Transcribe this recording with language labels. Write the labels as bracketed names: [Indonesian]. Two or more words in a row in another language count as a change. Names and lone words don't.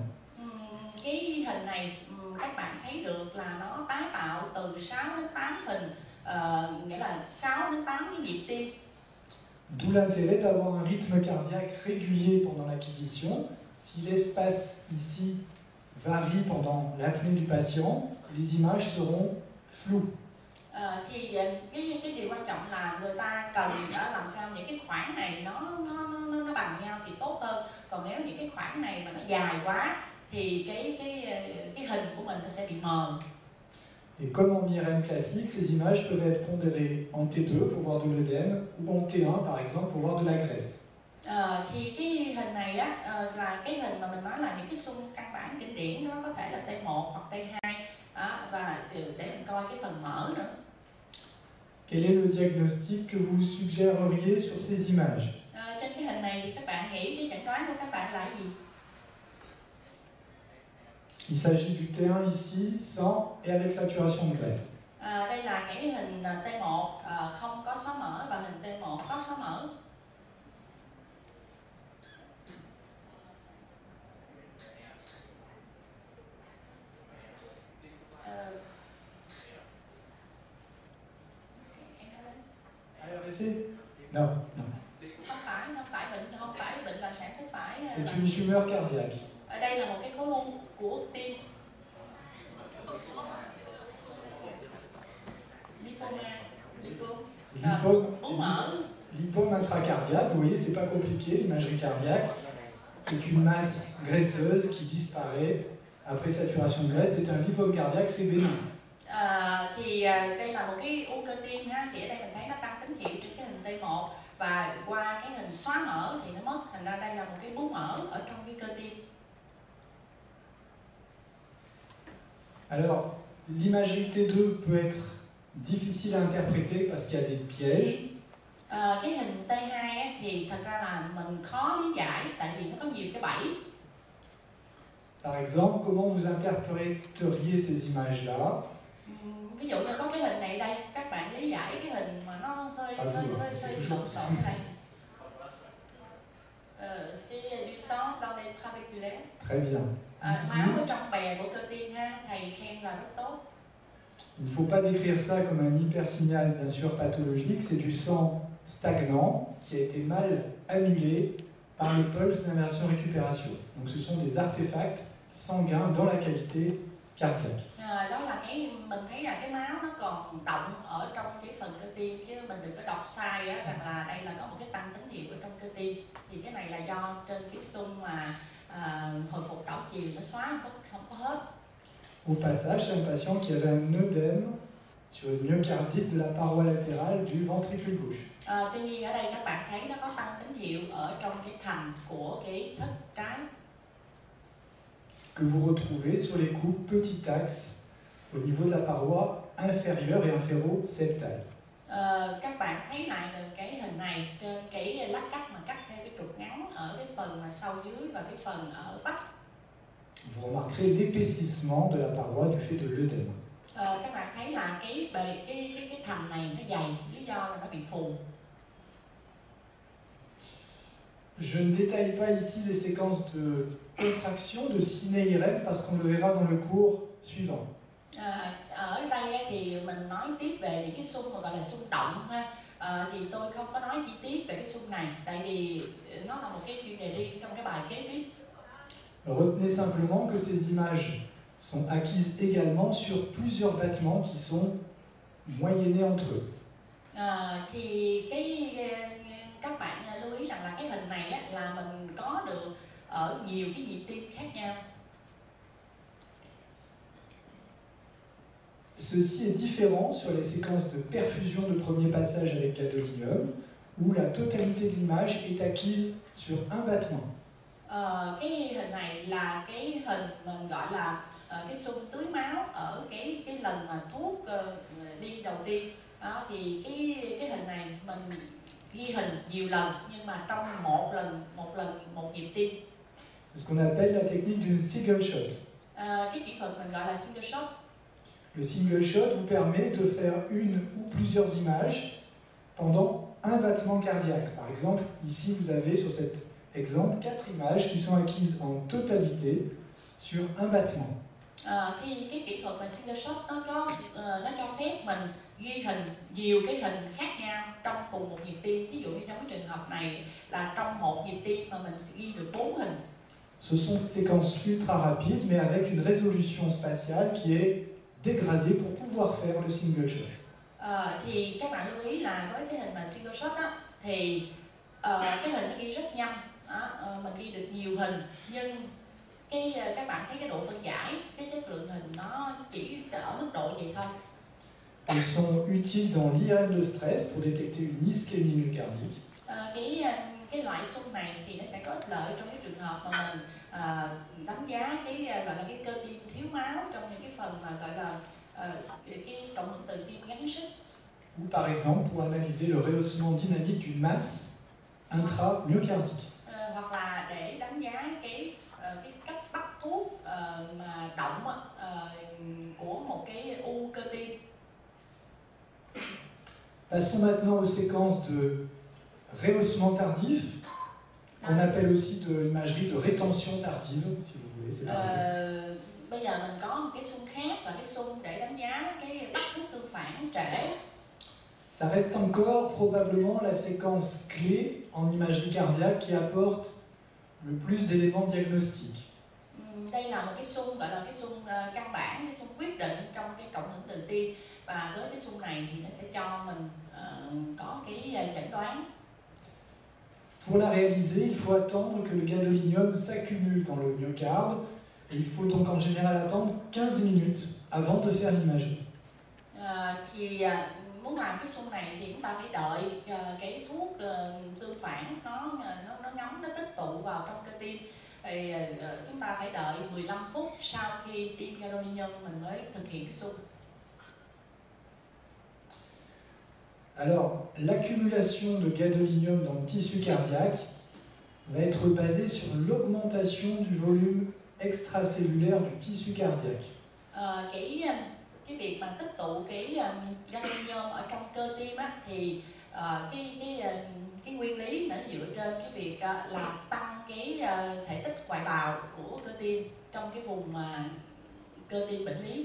[Vietnamese] Cái hình này các bạn thấy được là nó tái tạo từ 6 đến 8 hình, nghĩa là 6 đến 8 cái nhịp tim. [French] D'où l'intérêt d'avoir un rythme cardiaque régulier pendant l'acquisition. Si l'espace ici varie pendant l'apnée du patient, les images seront floues. [Vietnamese] Thì cái điều quan trọng là người ta cần làm sao những cái khoảng này nó bằng nhau thì tốt hơn. Còn nếu những cái khoảng này mà nó dài quá thì cái hình của mình nó sẽ bị mờ. [French] Et comme en IRM classique, ces images peuvent être pondérées en T2 pour voir de l'œdème ou en T1 par exemple pour voir de la graisse. [Vietnamese] Thì cái hình này á, là cái hình mà mình nói là những cái xung căn bản kinh điển, nó có thể là T1 hoặc T2, và để mình coi cái phần mỡ nữa. [French] Quel est le diagnostic que vous suggéreriez sur ces images? [Vietnamese] Trên cái hình này thì các bạn nghĩ cái chẩn đoán của các bạn là gì? [French] Il s'agit du T1 ici, sans et avec saturation de graisse. [Vietnamese] Đây là cái hình T1 không có xóa mỡ, và hình T1 có xóa mỡ. [French] ARVC? Non, non. [Vietnamese] Không phải bệnh là sản tích phải. [French] C'est une tumeur cardiaque. [Vietnamese] Ở đây là một cái khối u của tim. [French] Lipome intracardiaque, vous voyez, c'est pas compliqué, l'imagerie cardiaque. C'est une masse graisseuse qui disparaît après saturation de graisse. C'est un lipome cardiaque, c'est bénin. [Vietnamese] Thì đây là một cái u cơ tim ha, thì ở đây mình thấy nó tăng tín hiệu trên cái hình T1, và qua cái hình xóa mỡ thì nó mất, thành ra đây là một cái bướu mỡ ở trong cái cơ tim. [French] Alors, l'imagerie T2 peut être difficile à interpréter parce qu'il y a des pièges. [Vietnamese] Cái hình T2 á, thì thật ra là mình khó lý giải tại vì nó có nhiều cái bẫy. [French] Par exemple, comment vous interpréteriez ces images-là? [Vietnamese] Ví dụ như có cái hình này đây, các bạn lý giải cái hình mà nó hơi lộn xộn thế này. [French] C'est du sang dans les trabéculaires. Très bien. [Vietnamese] Máu ở trong bè của cơ tim ha, thầy khen là rất tốt. [French] Il ne faut pas décrire ça comme un hypersignal, bien sûr, pathologique. C'est du sang stagnant qui a été mal annulé par le pulse d'inversion-récupération. Donc ce sont des artefacts sanguins dans la cavité cardiaque. [Vietnamese] Đó là mình thấy là cái máu nó còn động ở trong cái phần cơ tim, chứ mình đừng có đọc sai á, rằng là đây là có một cái tăng tín hiệu ở trong cơ tim. Thì cái này là do trên cái xung mà hồi phục đảo chiều nó xóa không có hết. [French] Au passage, c'est un patient qui avait un œdème sur une myocardite de la paroi latérale du ventricule gauche. [Vietnamese] Tuy nhiên ở đây các bạn thấy nó có tăng tín hiệu ở trong cái thành của cái thất trái. [French] Que vous retrouvez sur les coups petit axe au niveau de la paroi inférieure et inféro-septale. [Vietnamese] Các bạn thấy lại được cái hình này trên cái lát cắt mà cắt theo cái trục ngắn ở cái phần mà sau dưới và cái phần ở vách. [French] Vous remarquerez l'épaississement de la paroi du fait de l'œdème. [Vietnamese] Các bạn thấy là cái thành này nó dày, lý do là nó bị phù. [French] Je ne détaille pas ici les séquences de contraction de ciné-IRM parce qu'on le verra dans le cours suivant. [Vietnamese] Ở đây thì mình nói tiếp về những cái xung mà gọi là xung động ha. Thì tôi không có nói chi tiết về cái xung này tại vì nó là một cái chuyên đề riêng trong cái bài kế tiếp. [French] Retenez simplement que ces images sont acquises également sur plusieurs battements qui sont moyennés entre eux. [Vietnamese] Thì các bạn lưu ý rằng là cái hình này á, là mình có được ở nhiều cái nhịp tim khác nhau. [French] Ceci est différent sur les séquences de perfusion de premier passage avec gadolinium, où la totalité de l'image est acquise sur un battement. [Vietnamese] Cái hình này là cái hình mình gọi là cái xung tưới máu ở cái lần mà thuốc đi đầu tiên. Thì cái hình này mình ghi hình nhiều lần nhưng mà trong một nhịp tim. [French] C'est ce qu'on appelle la technique du [English] single shot. [Vietnamese] Cái kỹ thuật mình gọi là [English] single shot. [French] Le [English] single shot [French] vous permet de faire une ou plusieurs images pendant un battement cardiaque. Par exemple, ici vous avez sur cet exemple 4 images qui sont acquises en totalité sur un battement. [Vietnamese] Thì cái kỹ thuật mà [English] single shot [Vietnamese] nó cho phép mình ghi hình nhiều cái hình khác nhau trong cùng một nhịp tim. Ví dụ như trong cái trường hợp này là trong một nhịp tim mà mình sẽ ghi được 4 hình. [French] Ce sont des séquences ultra rapides mais avec une résolution spatiale qui est dégradée pour pouvoir faire le [English] single shot. [Vietnamese] Thì các bạn lưu ý là với cái hình mà [English] single shot [Vietnamese] á, thì cái hình nó ghi rất nhanh, mình ghi được nhiều hình nhưng các bạn thấy cái độ phân giải, cái chất lượng hình nó chỉ ở mức độ vậy thôi. [French] Elles sont utiles dans l'IRM de stress pour détecter une ischémie myocardique. [Vietnamese] Cái loại xung này thì nó sẽ có ích lợi trong cái trường hợp mà mình đánh giá cái gọi là cái cơ tim thiếu máu trong những cái phần mà gọi là cái cộng hưởng từ tim gắng sức. [French] Ou par exemple pour analyser le rehaussement dynamique d'une masse intramyocardique. [Vietnamese] Hoặc là để đánh giá cái cách bắt thuốc mà động của một cái u cơ tim. [French] Passons maintenant aux séquences de rehaussement tardif, qu'on appelle aussi de l'imagerie de rétention tardive, si vous voulez. C'est [Vietnamese] bây giờ mình có một cái xung khác là cái xung để đánh giá cái bắt thuốc tương phản trễ. [French] Ça reste encore probablement la séquence clé en imagerie cardiaque qui apporte le plus d'éléments diagnostiques. [Vietnamese] Đây là một cái xung gọi là cái xung căn bản, cái xung quyết định trong cái cộng hưởng từ tim, và với cái xung này thì nó sẽ cho mình có cái chẩn đoán. [French] Pour la réaliser, il faut attendre que le gadolinium s'accumule dans le myocarde et il faut donc en général attendre 15 minutes avant de faire l'image. [Vietnamese] Thì muốn làm cái xung này thì chúng ta phải đợi cái thuốc tương phản nó ngấm, nó tích tụ vào trong cơ tim. Thì chúng ta phải đợi 15 phút sau khi tiêm gadolinium mình mới thực hiện cái xung. [French] Alors, l'accumulation de gadolinium dans le tissu cardiaque va être basée sur l'augmentation du volume extracellulaire du tissu cardiaque. [Vietnamese] Cái việc mà tích tụ cái gadolinium ở trong cơ tim á, thì cái nguyên lý nó dựa trên cái việc là tăng cái thể tích ngoại bào của cơ tim trong cái vùng cơ tim bệnh lý.